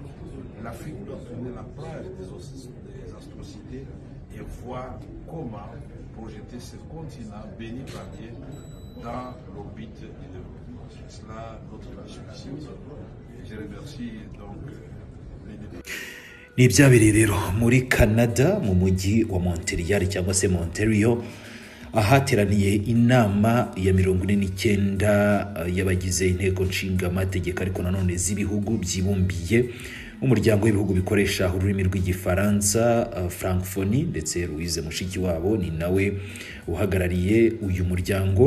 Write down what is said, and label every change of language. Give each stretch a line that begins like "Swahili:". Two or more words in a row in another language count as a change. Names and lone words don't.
French: L'Afrique doit tourner la page des atrocités et voir comment projeter ce continent béni par Dieu dans l'orbite du développement. C'est cela notre mission ici. Et je remercie donc les députés.
Kinyarwanda: Ni ibyabereye rero muri Canada mu mujyi wa Montreal cyangwa se Montreal, ahateraniye inama ya 49 y'abagize inteko nshinga amategeko ariko nanone z'ibihugu byibumbiye umuryango w'ibihugu bikoresha ururimi rw'igifaransa francophonie, ndetse Louise Mushikiwabo ni nawe uhagarariye uyu muryango.